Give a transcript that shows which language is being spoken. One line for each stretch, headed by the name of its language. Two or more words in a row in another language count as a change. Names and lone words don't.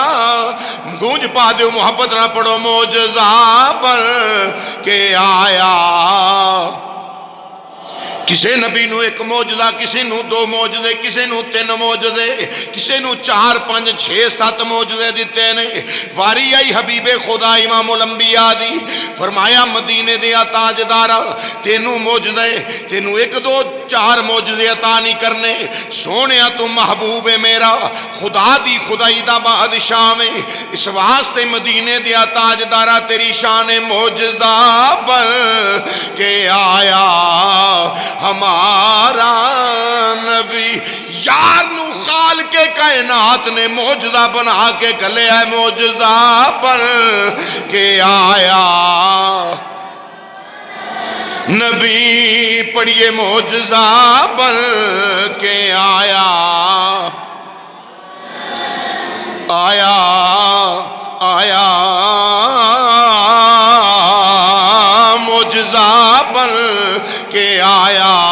Punjabi: گونج پا دیو محبت نہ پڑھو، معجزہ بن کے آیا کسی نبی نو ایک موجزہ، کسی نو دو موجزے، کسی نو تین موجزے، کسی نو 4 5 6 7 موجزے دیتے نے۔ واری آئی حبیب خدا امام الانبیاء دی، فرمایا مدینے دیا تاجدارا تینو موجزے، تینو 1 2 4 موجزے عطا نہیں کرنے، سونیا تو محبوب میرا، خدا دی خدائی دا بادشاہ میں، اس واسطے مدینے دیا تاجدارا تیری شان موجزہ بن کے آیا ہمارا نبی۔ یار نو خالق کائنات نے موجزہ بنا کے گلے ہے، موجزہ بن کے آیا نبی، پڑھیے موجزہ بن کے آیا، آیا آیا موجزہ بن کے آیا۔